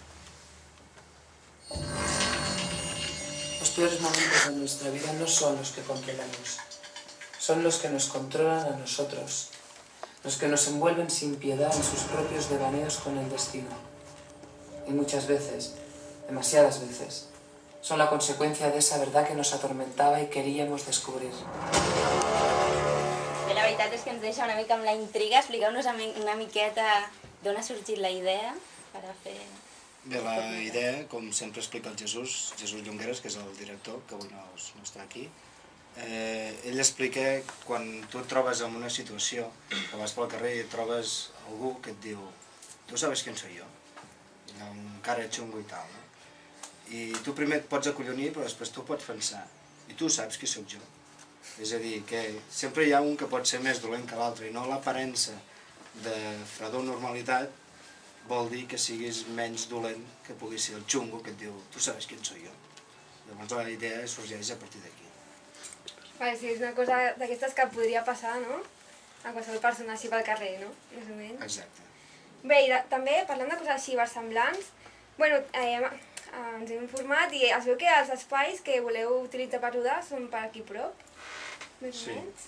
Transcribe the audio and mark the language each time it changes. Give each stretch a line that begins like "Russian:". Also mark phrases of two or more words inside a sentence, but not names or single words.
Spanish: Los peores momentos de nuestra vida no son los que controlamos, son los que nos controlan a nosotros, los que nos envuelven sin piedad en sus propios devaneos con el destino. Y muchas veces, demasiadas veces, son la consecuencia de esa verdad que nos atormentaba y queríamos descubrir.
Catalan: Bé, la veritat és que ens deixa una mica amb la intriga. Expliqueu-nos una miqueta d'on ha sorgit la idea per a fer... Bé, la idea, com sempre explica el Jesús Llongueras, que és el director, que avui no està aquí, ell explica quan tu et trobes en una situació, que vas pel carrer i et trobes algú que et diu
Spanish: «Tu sabes quién soy yo?»
Catalan: amb cara xungo i tal, no? I tu primer et pots acollonir, però després tu pots pensar «I tu saps qui sóc jo?» És a dir, que sempre hi ha un que pot ser més dolent que l'altre i no l'aparença de fredor normalitat vol dir que siguis menys dolent que pugui ser el xungo que et diu
Spanish: «Tu sabes quién soy yo?»
Catalan: Llavors la idea sorgeix a partir d'aquí. Vale, sí, és una cosa d'aquestes que podria passar, no? A qualsevol persona així pel carrer, no? Més o menys. Exacte. Bé, i també, parlant de coses així versemblants, bueno, ens hem informat i es veu que els espais que voleu utilitzar per rodar són per aquí prop, més o menys.